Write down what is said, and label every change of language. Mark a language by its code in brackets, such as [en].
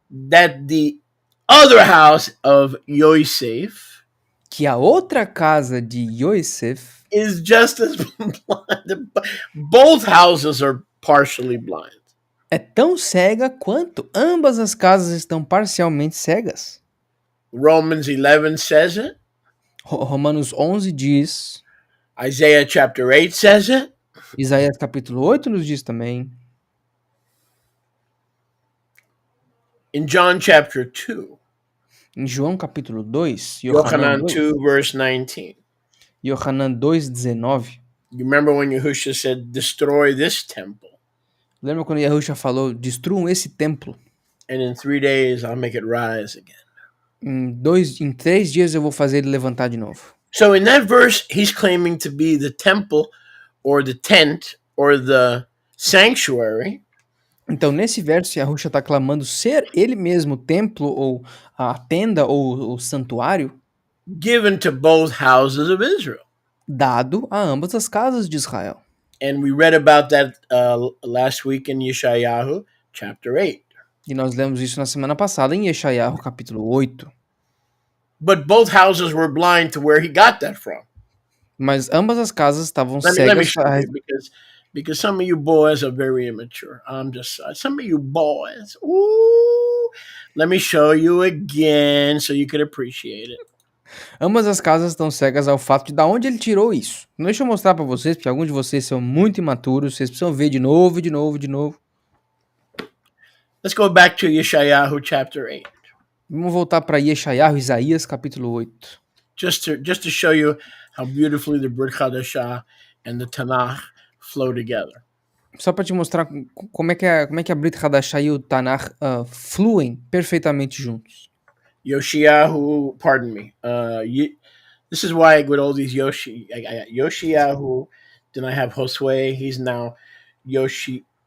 [en] that the other house of Yosef [pt] que a outra casa de Yosef [en] is just as blind. Both houses are partially blind. [pt] é tão cega quanto ambas as casas estão parcialmente cegas. [en] Romans 11 says it. [pt] Romanos 11 diz, [en] Isaiah chapter 8 says it. [pt] Isaías capítulo 8 nos diz também, [en] In John chapter 2, [pt] Em João capítulo 2, Yohanan Yochanan [en] 2, 2, verse 19. [pt] Yohanan 2:19. [en] You remember when Yahushua said, destroy this temple, [pt] Lembra quando Yahusha falou: destruam esse templo? [en] and in 3 days I'll make it rise again. [pt] Em 3 dias eu vou fazer ele levantar de novo. [en] So in that verse, he's claiming to be the temple or the tent or the sanctuary [pt] Então, nesse verso, Yahusha está clamando ser ele mesmo o templo, ou a tenda, ou o santuário, [en] given to both houses of Israel. [pt] dado a ambas as casas de Israel. [en] And we read about that last week in Yeshayahu chapter 8. [pt] E nós lemos isso na semana passada em Yeshayahu capítulo 8. [en] But both houses were blind to where he got that from. [pt] Mas ambas as casas estavam [en] Let me [pt] cegas. [en] show you because some of you boys are very immature. I'm just some of you boys. Ooh, let me show you again so you could appreciate it. [pt] Ambas as casas estão cegas ao fato de da onde ele tirou isso. Não deixa eu mostrar para vocês, porque alguns de vocês são muito imaturos, vocês precisam ver de novo, de novo, de novo. [en] Let's go back to Yeshayahu chapter 8. [pt] Vamos voltar para Yeshayahu, Isaías capítulo 8. [en] Just to show you how beautifully the Brit Hadashah and the Tanakh flow together. [pt] Só para te mostrar como é que a Brit Hadashah e o Tanakh fluem perfeitamente juntos. [en] Yoshiyahu, pardon me. This is why with all these I got Yoshiyahu, then I have Josue. He's now Yehoshua.